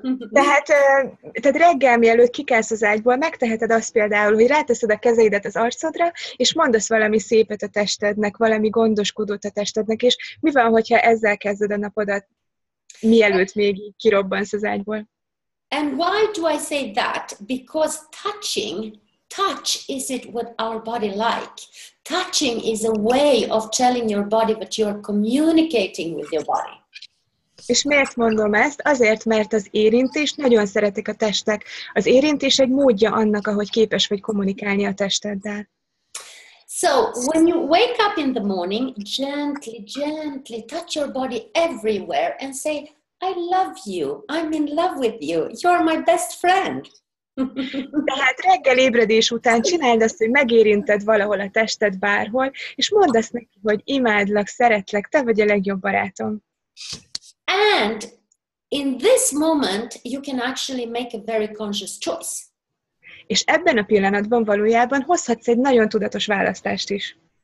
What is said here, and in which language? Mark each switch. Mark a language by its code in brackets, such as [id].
[hu] Tehát reggel, mielőtt kikelsz az ágyból, megteheted azt például, hogy ráteszed a kezeidet az arcodra, és mondasz valami szépet a testednek, valami gondoskodót a testednek, és mi van, hogyha ezzel kezded a napodat, mielőtt még így kirobbansz az ágyból? [en] And why do I say that? Because touch is it what our body like. Touching is a way of telling your body that you're communicating with your body. [hu] És miért mondom ezt? Azért, mert az érintést nagyon szeretik a testek. Az érintés egy módja annak, ahogy képes vagy kommunikálni a testeddel. [en] So, when you wake up in the morning, gently touch your body everywhere and say, I love you, I'm in love with you, you're my best friend. [hu] Tehát reggel ébredés után csináld azt, hogy megérinted valahol a tested bárhol, és mondd azt neki, hogy imádlak, szeretlek, te vagy a legjobb barátom. [en] And in this moment, you can actually make a very conscious choice. [hu] És ebben a pillanatban valójában hozhatsz egy nagyon tudatos választást is.